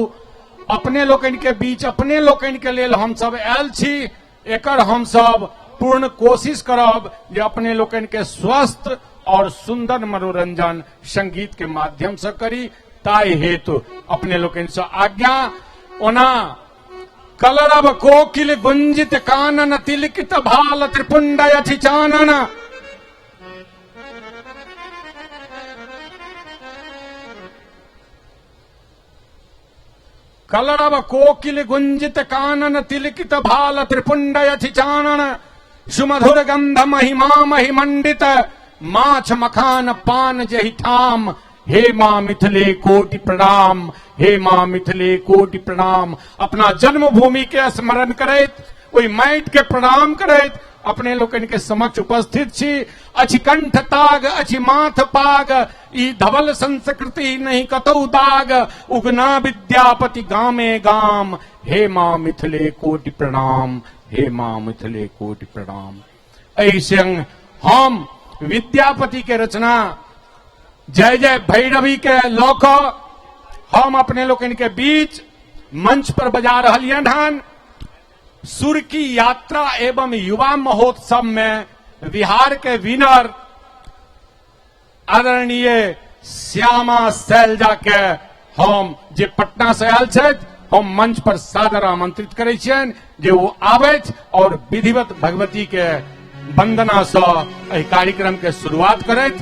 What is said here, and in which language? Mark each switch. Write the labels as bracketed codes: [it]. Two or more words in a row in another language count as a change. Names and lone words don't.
[mai] अपने लोकनि के बीच अपने लोकनि के लेल हम सब आयल छी। एकर हम सब पूर्ण कोशिश करब जे अपने लोकनि के स्वस्थ और सुंदर मनोरंजन संगीत के माध्यम से करी। ताहि हेतु अपने लोकनि से आज्ञा। ओना कलरव कोकिल गुंजित कानन, तिलकित भाल त्रिपुंड यथि चानन। कलरव कोकिल गुंजित कानन, तिलकित भाल त्रिपुंड यथि चानन। सुमधुर गंध महिमा महिमंडित, माछ मखान पान जहि ठाम। हे मां मिथिले कोटि प्रणाम, हे मां मिथिले कोटि प्रणाम। अपना जन्मभूमि के स्मरण करैत, ओहि माटि के प्रणाम करैत अपने लोकनि के समक्ष उपस्थित छी। अछि कंठ ताग, अछि माथ पाग, ई धवल संस्कृति नहीं कतौ दाग। उगना विद्यापति गामे गाम, हे मां मिथिले कोटि प्रणाम, हे मां मिथिले कोटि प्रणाम। एहि संग हम विद्यापति के रचना जय जय भैरवी के लऽ कऽ हम अपने लोकनि के बीच मंच पर बजा रहलियनि हन। सुर की यात्रा एवं युवा महोत्सव में बिहार के विनर आदरणीय श्यामा शैलजा के हम जे पटना से आयल छथि, हम मंच पर सादर आमंत्रित करै छियनि जे वो आबैथ और विधिवत भगवती के वंदना सँ एहि कार्यक्रम के शुरुआत करैथ।